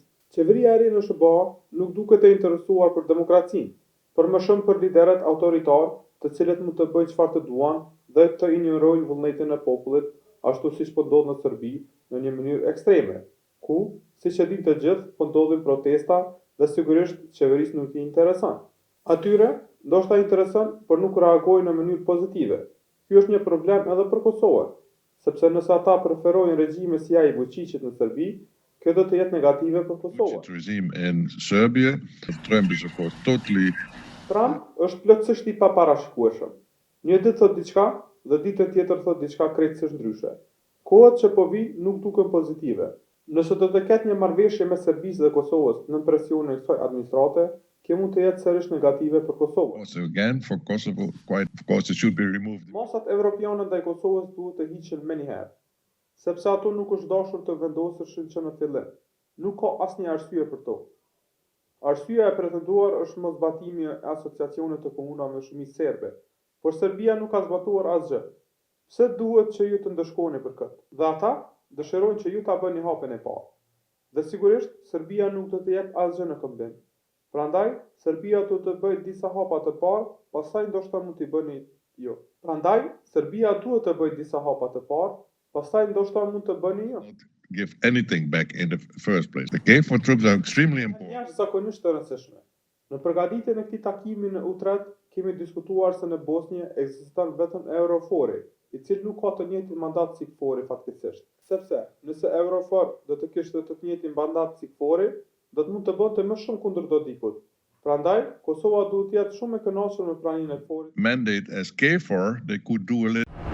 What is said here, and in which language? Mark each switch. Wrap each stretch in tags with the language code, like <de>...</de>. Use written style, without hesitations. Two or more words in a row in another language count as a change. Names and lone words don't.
<sq>Qeveria e re në SBA nuk duket e interesuar për demokracinë, por më shumë për liderët autoritar, të cilët mund të bëjnë çfarë të duan dhe të injorojnë vullnetin e popullit, ashtu siç po ndodh në Serbi në një mënyrë ekstreme, ku, siç e dinë të gjithë, po ndodhin protesta dhe sigurisht qeverisë nuk i intereson. Atyre ndoshta intereson, por nuk reagojnë në mënyrë pozitive. Ky është një problem edhe për Kosovën, sepse nëse ata preferojnë regjime si ai i Vučićit në Serbi, kjo do të jetë negative për Kosovën.</sq> <en>Regime in Serbia, Trump is of course totally.</en> <sq>Trump është plotësisht i paparashikueshëm. Një ditë thot diçka dhe ditën tjetër thot diçka krejtësisht ndryshe. Kohët që po vi nuk duken pozitive. Nëse do të ketë një marrëveshje me Serbisë dhe Kosovës në presionin e kësaj administrate, kjo mund të jetë sërish negative për Kosovën.</sq> <en>Also again for Kosovo, quite of course it should be removed.</en> <sq>Masat evropiane ndaj Kosovës duhet të hiqen menjëherë, sepse ato nuk është dashur të vendoseshin që në fillim. Nuk ka asnjë arsye për to. Arsyeja e pretenduar është mosbatimi e asociacionit të komunave me shumicë serbe, por Serbia nuk ka zbatuar asgjë. Pse duhet që ju të ndëshkoni për këtë? Dhe ata dëshirojnë që ju ta bëni hapën e parë. Dhe sigurisht Serbia nuk do të jep asgjë në këmbim. Prandaj Serbia do të bëjë disa hapa të parë, pastaj ndoshta mund t'i bëni jo. Prandaj Serbia duhet të bëjë disa hapa të parë, pastaj ndoshta mund të bëni jo.</sq> <en>Give anything back in the first place. The KFOR troops are extremely important.</en> <sq>Jashtëzakonisht të rëndësishme. Në përgatitjen e këtij takimi në Utrecht kemi diskutuar se në Bosnjë ekziston vetëm Eurofori, i cili nuk ka të njëjtin mandat si KFOR-i fatkeqësisht. Sepse nëse Eurofor do të kishte të njëjtin mandat si KFOR-i, do të mund të bënte më shumë kundër dodikut. Prandaj, Kosova duhet të jetë shumë e kënaqur me pranimin e KFOR-it.</sq> <en>Mandate as KFOR, they could do a little</en>